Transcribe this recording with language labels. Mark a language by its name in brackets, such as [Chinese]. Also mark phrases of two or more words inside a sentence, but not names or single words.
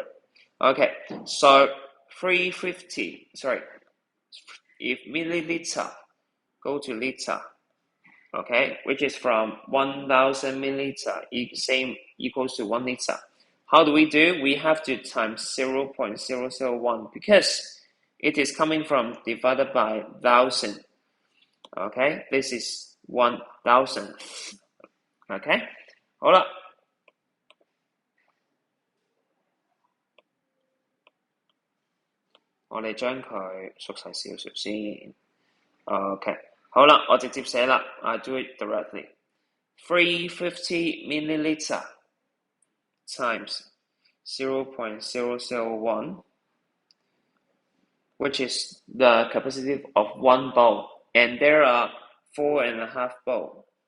[English] Okay, so 350, sorry, if milliliter go to liter, okay, which is from 1000 milliliter, same equals to 1 liter. How do we do? We have to times 0.001 because it is coming from divided by 1000. Okay, this is 1000. [Cantonese] Okay, 好啦，我哋將佢縮細少少先。OK， 好啦，我直接寫啦。 [English] I do it directly. 350 milliliter times 0.001, which is the capacity of one bowl, and there are 4.5 bowl.